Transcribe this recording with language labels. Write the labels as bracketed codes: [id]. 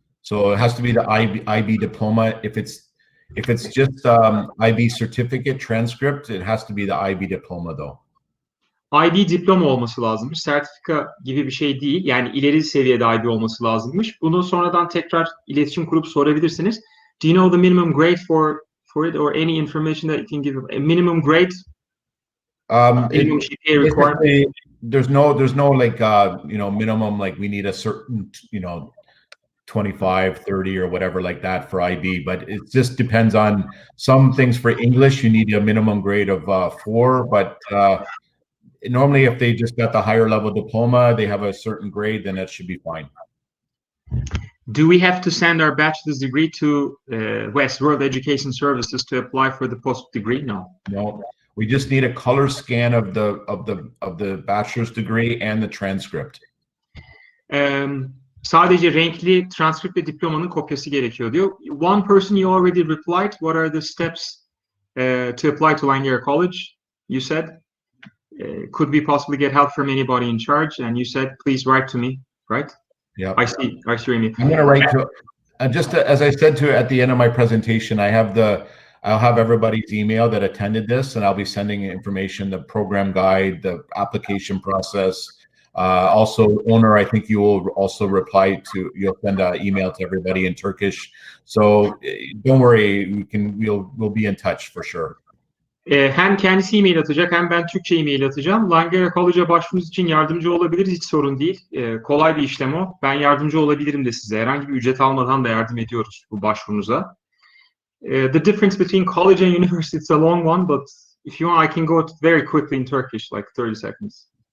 [en] So it has to be the IB diploma. If it's just IB certificate transcript, it has to be the IB diploma though. [tr] IB diploma olması lazımmış. Sertifika gibi bir şey değil. Yani ileri seviyede IB olması lazımmış. Bunu sonradan tekrar iletişim kurup sorabilirsiniz. [en] Do you know the minimum grade for it, or any information that you can give? A minimum grade? Minimum GPA requirement? There's no like minimum, like we need a certain 25, 30 or whatever like that for IB, but it just depends on some things. For English, you need a minimum grade of 4, but normally if they just got the higher level diploma, they have a certain grade, then that should be fine. Do we have to send our bachelor's degree to West World Education Services to apply for the post degree? No. No. We just need a color scan of the bachelor's degree and the transcript. [tr] Sadece renkli transkript ve diplomanın kopyası gerekiyor diyor. [en] One person you already replied. What are the steps to apply to Langara College? You said could we possibly get help from anybody in charge? And you said please write to me, right? Yeah. I see what you mean. I'm going to write to just as I said to at the end of my presentation, I'll have everybody's email that attended this, and I'll be sending information, the program guide, the application process. Also, owner, I think you will also you'll send an email to everybody in Turkish. So don't worry, we'll be in touch for sure. [tr] Hem kendisi e-mail atacak hem ben Türkçe e-mail atacağım. Langara College'a başvurunuz için yardımcı olabiliriz, hiç sorun değil. Kolay bir işlem o. Ben yardımcı olabilirim de size. Herhangi bir ücret almadan da yardım ediyoruz bu başvurunuza. [en] The difference between college and university is a long one, but if you want, I can go very quickly in Turkish, like 30 seconds.